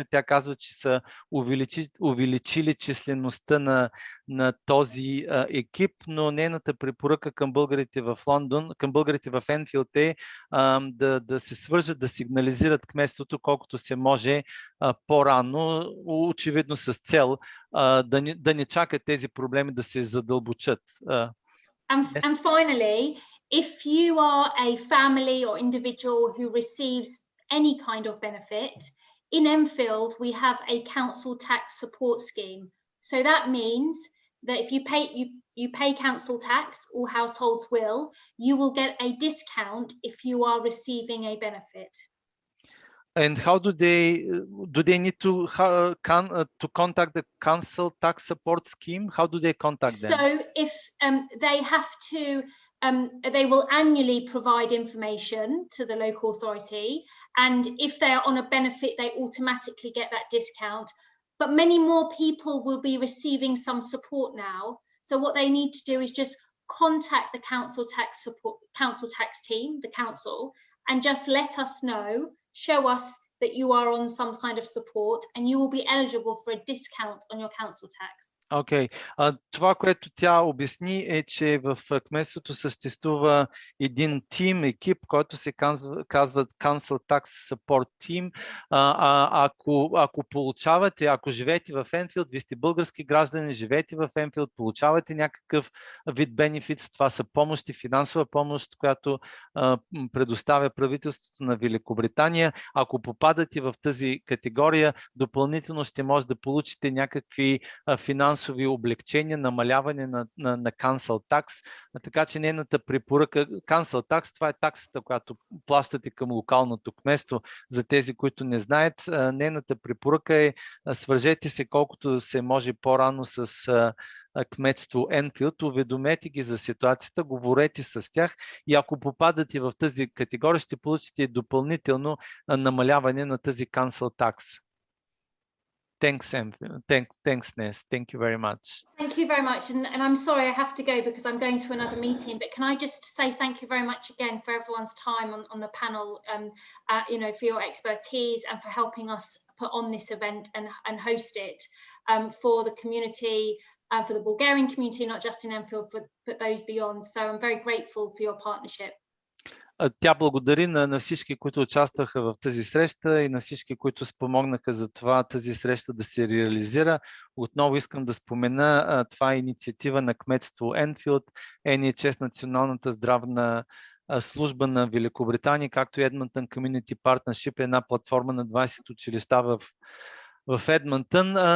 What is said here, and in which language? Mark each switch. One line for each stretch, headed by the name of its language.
Bulgarian: Тя казва, че са увеличили числеността на този екип, но нейната препоръка към българите в Лондон, към българите в Енфилд е да се свържат, да сигнализират кметството колкото се може по-рано, очевидно с цел да не чакат тези проблеми да се задълбочат.
English: And finally, if you are a family or individual who receives any kind of benefit, in Enfield we have a council tax support scheme. So that means that if you pay council tax, all households you will get a discount if you are receiving a benefit. And how do they need to contact the council tax support scheme? How do they contact them? So if they have to, they will annually provide information to the local authority, and if they are on a benefit, they automatically get that discount. But many more people will be receiving some support now. So what they need to do is just contact the council tax team, the council, and just let us know. Show us that you are on some kind of support and you will be eligible for a discount on your council tax.
Bulgarian: Окей. Това, което тя обясни е, че в кметството съществува един тим, екип, който се казва Council Tax Support Team. Ако получавате, ако живеете в Енфилд, вие сте български граждани, живеете в Енфилд, получавате някакъв вид бенефит, това са помощи, финансова помощ, която предоставя правителството на Великобритания. Ако попадате в тази категория, допълнително ще може да получите някакви финансови облегчения, намаляване на Council Tax, така че нейната препоръка, Council Tax, това е таксата, която плащате към локалното кметство. За тези, които не знаят, нейната препоръка е свържете се колкото се може по-рано с кметство Енфилд, уведомете ги за ситуацията, говорете с тях и ако попадате в тази категория, ще получите допълнително намаляване на тази Council Tax.
English: Thanks, Ness. Thank you very much. Thank you very much. And I'm sorry I have to go because I'm going to another meeting, but can I just say thank you very much again for everyone's time on the panel, for your expertise and for helping us put on this event and host it for the community, for the Bulgarian community, not just in Enfield, but those beyond. So I'm very grateful for your partnership.
Bulgarian: Тя благодари на всички, които участваха в тази среща и на всички, които спомогнаха за това тази среща да се реализира. Отново искам да спомена, това е инициатива на кметство Енфилд, NHS, Националната здравна служба на Великобритания, както и Edmonton Community Partnership, една платформа на 20 училища в Едмонтън.